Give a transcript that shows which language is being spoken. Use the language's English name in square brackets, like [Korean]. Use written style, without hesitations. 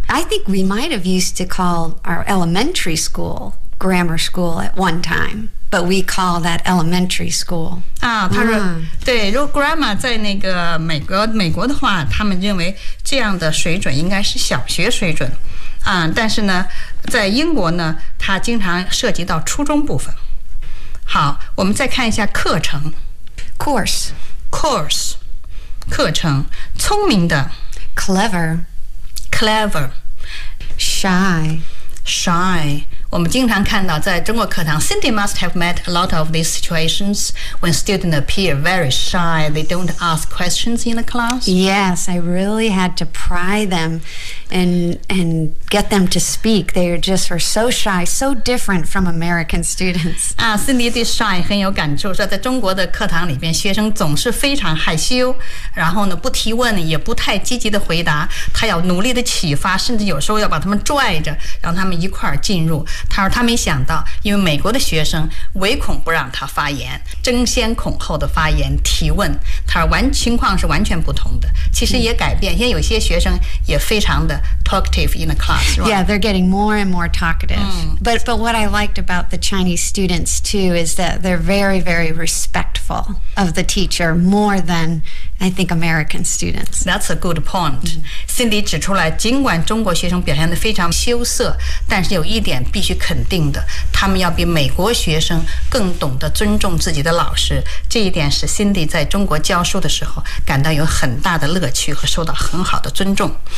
[English] I think we might have used to call our elementary school grammar school at one time. But we call that elementary school. [Chinese] 啊，他说，对，如果 grammar 在那个美国的话，他们认为这样的水准应该是小学水准。啊，但是呢，在英国呢，它经常涉及到初中部分。好，我们再看一下课程 [English] ，course， [Chinese] 课程，聪明的 [English] ，clever， shy。 [Chinese] 我们经常看到在中国课堂 [English] Cindy must have met a lot of these situations when students appear very shy. They don't ask questions in the class. Yes, I really had to pry them and get them to speak. They just were so shy, so different from American students. [Chinese] Cindy 对 shy 很有感触，说在中国的课堂里边，学生总是非常害羞，然后呢不提问，也不太积极的回答。她要努力的启发，甚至有时候要把他们拽着，让他们一块儿进入。他说他没想到，因为美国的学生唯恐不让他发言，争先恐后的发言提问。他说完情况是完全不同的，其实也改变，因为有些学生也非常的 [English] talkative in the class.、Right? Yeah, they're getting more and more talkative.、Mm. But what I liked about the Chinese students too is that they're very very respectful of the teacher more than I think American students. That's a good point.、Mm. [Chinese] Cindy 指出来，尽管中国学生表现得非常羞涩，但是有一点。必须肯定的，他们要比美国学生更懂得尊重自己的老师，这一点使 Cindy 在中国教书的时候感到有很大的乐趣和受到很好的尊重。